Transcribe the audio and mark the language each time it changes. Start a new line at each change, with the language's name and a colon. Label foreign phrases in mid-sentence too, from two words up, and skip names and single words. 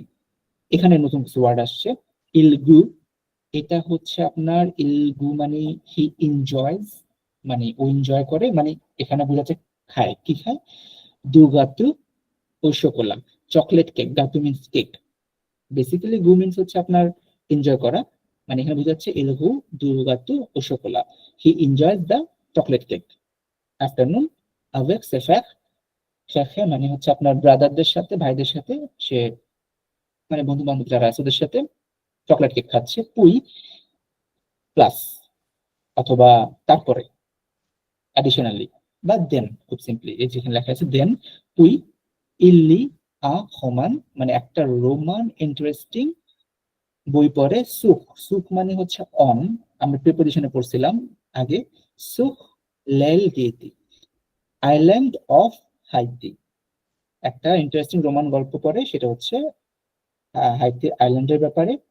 Bangla: এখানে নতুন কিছু ওয়ার্ড আসছে, ইলগু, এটা হচ্ছে আপনার ইলগু মানে
English: he enjoys,
Bangla: মানে ও এনজয় করে, মানে এখানে বোঝাচ্ছে খায়, কি খায়,
French: du gâteau au chocolat,
English: chocolate cake,
Bangla: গাতু মিন্স কেক, বেসিক্যালি গু মিন্স হচ্ছে আপনার এনজয় করা, মানে এখানে বোঝাচ্ছে
French: il goûte du gâteau au chocolat,
English: he enjoys the chocolate cake afternoon
French: avec ses frères,
Bangla: শেখে মানে হচ্ছে আপনার ব্রাদারদের সাথে, ভাইদের সাথে, সে মানে বন্ধু বান্ধব যারা আছে ওদের সাথে চকলেট কেক খাচ্ছে, পুই প্লাস অথবা তারপরে অ্যাডিশনালি বা দেন, খুব সিম্পলি এই যেখানে লেখা আছে দেন,
French: puis il lit un roman
Bangla: মানে একটা রোমান ইন্টারেস্টিং বই পড়ে, সুখ, সুখ মানে হচ্ছে অন, আমরা প্রিপোজিশনে পড়ছিলাম আগে,
French: sur l'île d'Haïti,
English: island of Haiti,
Bangla: একটা ইন্টারেস্টিং রোমান গল্প পড়ে, সেটা হচ্ছে হাইতি আইল্যান্ডের ব্যাপারে।